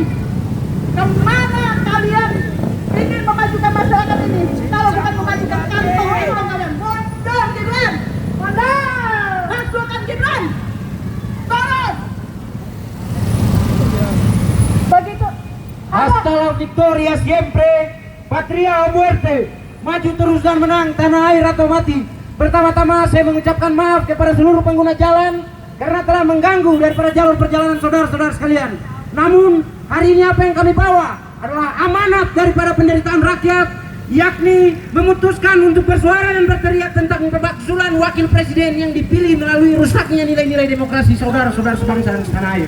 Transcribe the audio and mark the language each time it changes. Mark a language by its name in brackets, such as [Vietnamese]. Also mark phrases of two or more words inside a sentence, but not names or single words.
[Indonesian] Kemana kalian ingin memajukan masyarakat ini? Kalau bukan memajukan kantong uang kalian, mundur Gibran, mundur, masukkan Gibran, turun. Begitu. [Spanish] Hasta la victoria siempre, patria o muerte. [Indonesian] Maju terus dan menang, tanah air atau mati. Pertama-tama saya mengucapkan maaf kepada seluruh pengguna jalan karena telah mengganggu daripada jalur perjalanan saudara-saudara sekalian. Namun hari ini apa yang kami bawa adalah amanat daripada penderitaan rakyat, yakni memutuskan untuk bersuara dan berteriak tentang pemakzulan wakil presiden yang dipilih melalui rusaknya nilai-nilai demokrasi saudara-saudara sebangsa dan setanah air.